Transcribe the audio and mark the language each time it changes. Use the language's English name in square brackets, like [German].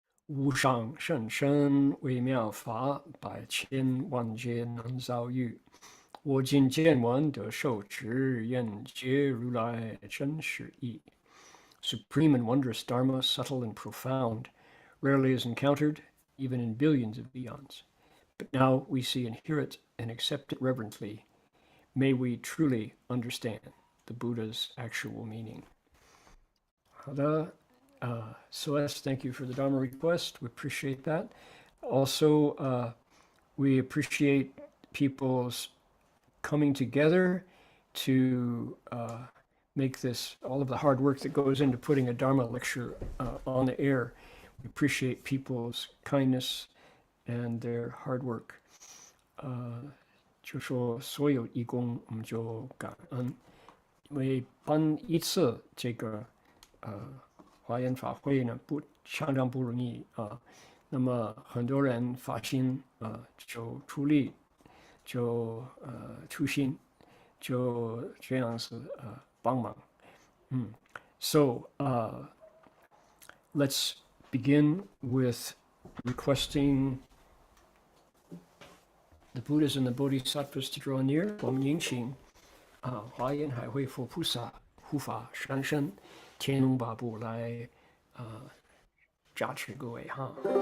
[Chinese] 无上甚深微妙法，百千万劫难遭遇。我今见闻得受持，愿解如来真实义。 [English] Supreme and wondrous Dharma, subtle and profound, rarely is encountered, even in billions of eons. But now we see and hear it and accept it reverently. May we truly understand the Buddha's actual meaning. [Chinese] 好的。 [English] Celeste, thank you for the Dharma request. We appreciate that. Also, we appreciate people's coming together to make this, all of the hard work that goes into putting a Dharma lecture on the air. We appreciate people's kindness and their hard work. [Chinese] 就说所有义工，我们就感恩，因为办一次这个华严法会呢，相当不容易啊。那么很多人发心就出力，就出心，就这样子帮忙。 [English] So let's begin with requesting the Buddhas and the Bodhisattvas to draw near. [Chinese] 我们迎请华严海会佛菩萨护法上身天龙八部来加持各位哈。